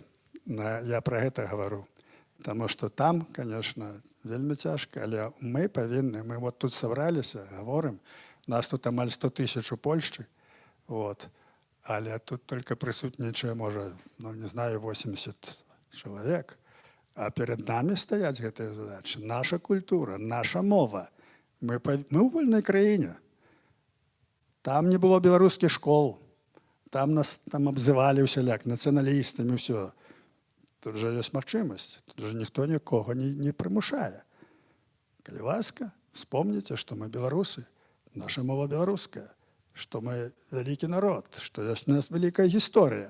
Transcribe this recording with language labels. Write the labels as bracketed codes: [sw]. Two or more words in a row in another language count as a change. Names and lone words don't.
[be] Я пра гэта гавару. Таму што там, конечно, вельмі цяжка, але мы павінны, мы вот тут сабраліся, гаворым, нас тут амаль 100 000 у Польшчы, але тут только прысутнічае, можа, не знаю, 80 чалавек. А перед нами стаяць гэтыя задачы. Наша культура, наша мова. Мы ў вольнай краіне. Там не было беларускіх школ. Там нас абзывалі ўсяляк, нацыяналістамі, ўсё. Тут жа ёсць магчымасць. Тут жа ніхто нікога не прымушае. Калі ласка, вспомніце, што мы беларусы, наша мова беларуская, што мы вялікі народ, што ёсць у нас вялікая гісторыя.